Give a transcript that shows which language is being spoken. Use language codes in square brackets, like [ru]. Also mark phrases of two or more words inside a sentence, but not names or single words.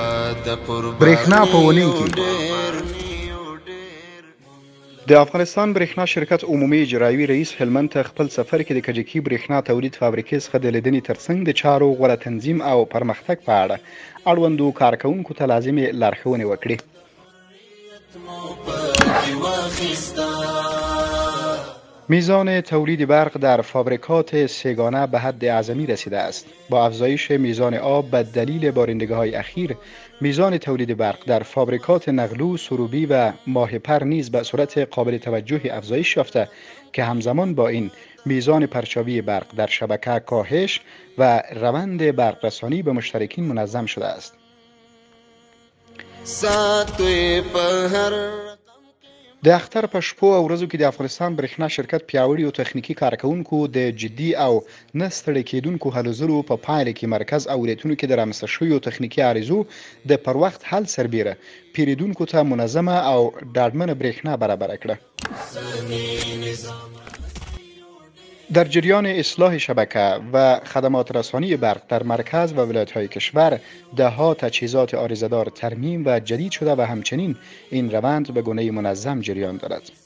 [ps] برېښنا په اونۍ کې د افغانستان برېښنا شرکت عمومي اجرایوي رئیس هلمند ته خپل سفر کې د کجکي برېښنا تولید فابریکې څخه د لیدنې ترڅنګ د چارو غوره تنظیم او پرمختګ په اړه اړوندو کارکوونکو ته لازمې لارښوونې وکړې. [fa] میزان تولید برق در فابریکات سه‌گانه به حد اعظمی رسیده است. با افزایش میزان آب به دلیل بارندگی‌های اخیر، میزان تولید برق در فابریکات نقلو، سروبی و ماهیپر نیز به صورت قابل توجهی افزایش یافته که همزمان با این میزان پرچاوی برق در شبکه کاهش و روند برق رسانی به مشترکین منظم شده است. [ps] د اختر په شپو او ورځو کې د افغانستان برېښنا شرکت پیاوړي او تخنیکي کارکوونکو د جدي او نه ستړي کېدونکو هلو ځلو په پایله کې مرکز او ولایتونو کې د رامنځته شویو تخنیکي عارضو د پر وخت حل سربیره پیرودونکو ته منظمه او ډاډمنه برېښنا برابره کړه. [fa] در جریان اصلاح شبکه و خدمات رسانی برق در مرکز و ولایت‌های کشور ده‌ها تجهیزات عارضه‌دار ترمیم و جدید شده و همچنین این روند به گونه منظم جریان دارد.